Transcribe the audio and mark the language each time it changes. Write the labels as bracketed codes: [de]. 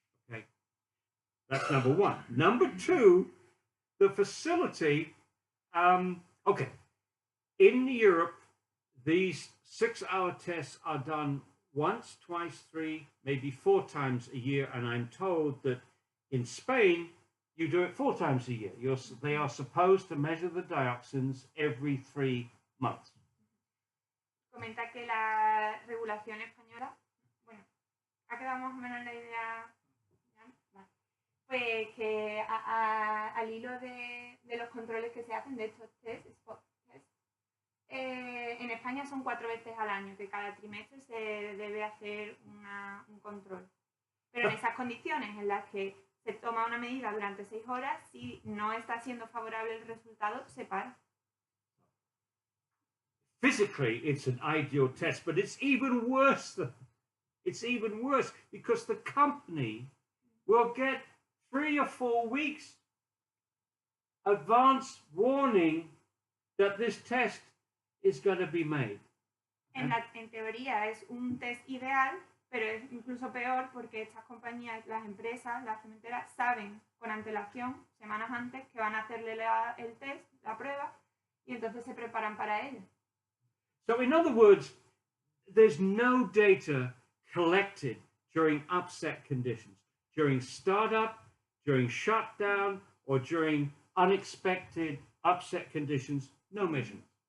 [en] Okay, that's number one. Number two, the facility, okay, in Europe, these 6-hour tests are done once, twice, 3, maybe 4 times a year, and I'm told that in Spain, you do it 4 times a year. They are supposed to measure the dioxins every 3 months. [es] Comenta que la regulación española, bueno, ha quedado más o menos la idea, vale. Pues que al hilo de los controles que se hacen de estos test, spot test, en España son 4 veces al año, que cada trimestre se debe hacer un control. Pero en esas condiciones en las que se toma una medida durante 6 horas, si no está siendo favorable el resultado, se para. [en] Physically, it's an ideal test, but it's even worse. It's even worse because the company will get 3 or 4 weeks advance warning that this test is going to be made. [es] En teoría es un test ideal, pero es incluso peor porque estas compañías, las empresas, las cementeras, saben con antelación, semanas antes, que van a hacerle el test, la prueba, y entonces se preparan para ello. [en] So in other words, there's no data collected during upset conditions, during startup, during shutdown, or during unexpected upset conditions, no measurement.